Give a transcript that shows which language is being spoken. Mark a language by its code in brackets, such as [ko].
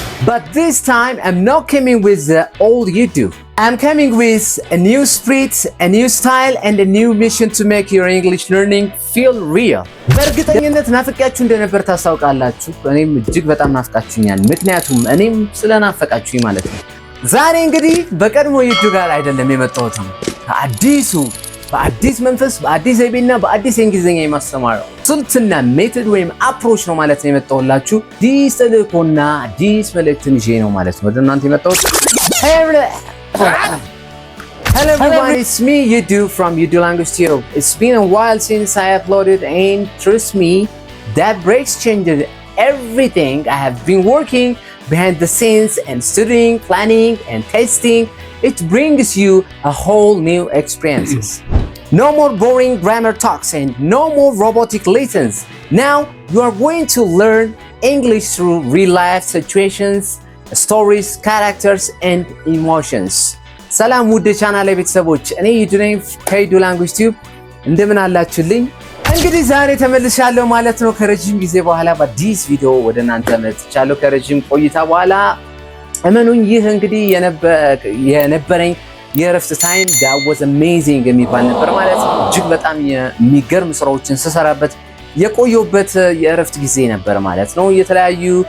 [en] But this time I'm not coming with the old you do. I'm coming with a new spirit, a new style and a new mission to make your English learning feel real. [am] በእርግጠኝነት ናፍቃችሁ እንደነበር ታስታውቃላችሁ። እኔም እጅግ በጣም ናፍቃችሁኛል። ምክንያቱም እኔም ስለናፈቃችሁኝ ማለት ነው። ዛሬ እንግዲህ በቀድሞ ዩቲዩብ ጋር አይደለም የመጣሁት በአዲስ መንፈስ በአዲስ ዘይቤና በአዲስ እንግሊዝኛ የማስተማር ስልትና ሜቶድ ወይም አፕሮች ነው ማለት ነው የመጣሁላችሁ። አዲስ ተልእኮና አዲስ መልእክትን ይዤ ነው ማለት ነው ወደ እናንተ የመጣሁት። [en] Hello everyone, it's me Yudu from Yudu Language Tube. It's been a while since I uploaded and trust me, that breaks changed everything. I have been working behind the scenes and studying, planning and testing. It brings you a whole new experiences. No more boring grammar talks and no more robotic lessons. Now you are going to learn English through real life situations, stories, characters and emotions. [am] ሰላም ውድ ቻናሌ ቤተሰቦች፣ እኔ ዩዱ ነኝ ከዩዱ ላንጉዌጅ ቲዩብ። እንደምን አላችሁልኝ? እንግዲህ ዛሬ ተመልሻለሁ ማለት ነው ከረጅም ጊዜ በኋላ በአዲስ ቪዲዮ ወደ እናንተ መጥቻለሁ። ከረጅም ቆይታ በኋላ እመኑኝ፣ ይህ እንግዲህ የነበረኝ የእረፍት ታይም [en] that was amazing [am] የሚባል ነበር ማለት ነው። እጅግ በጣም የሚገርም ስራዎችን ስሰራበት የቆየሁበት የእረፍት ጊዜ ነበር ማለት ነው። የተለያዩ